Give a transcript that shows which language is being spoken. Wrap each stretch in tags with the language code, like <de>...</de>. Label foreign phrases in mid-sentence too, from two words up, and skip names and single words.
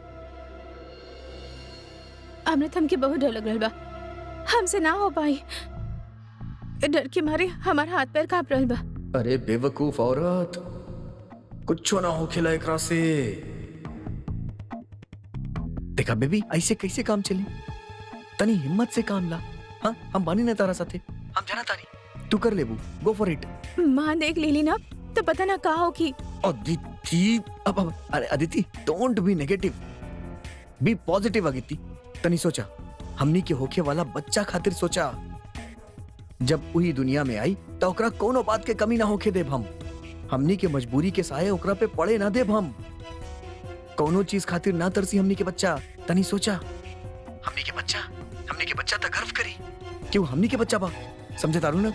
<bho>अमृत हमके बहुत डर लग रहा बा, हमसे ना हो पाई, डर के मारे हमारा हाथ पैर कांप रहल बा। अरे बेवकूफ औरत, कुछ ना हो खेला एकरा से। देखा बेबी ऐसे कैसे काम चली, तनी हिम्मत से काम ला। हाँ हम बानी ना तारा साथे, हम जाना तानी, तू कर लेबू,</bho> <en>go for it.</en> <bho>माँ देख लेली ना तो पता ना का हो की। अदिति अब अरे अदिति</bho> <en>don't be negative, be positive.</en> <bho>अदिति तनी सोचा, हमनी के होखे वाला बच्चा खातिर सोचा, जब वही दुनिया में आई तो ओकरा कोनो बात के कमी ना होके देब हम, हमनी के मजबूरी के साये ओकरा पे पड़े ना देब हम, कोनो चीज खातिर ना तरसी हमनी के बच्चा। तनी सोचा, हमनी के बच्चा त गर्व करी, क्यों हमनी के बच्चा बा, समझे तारू ना?</bho>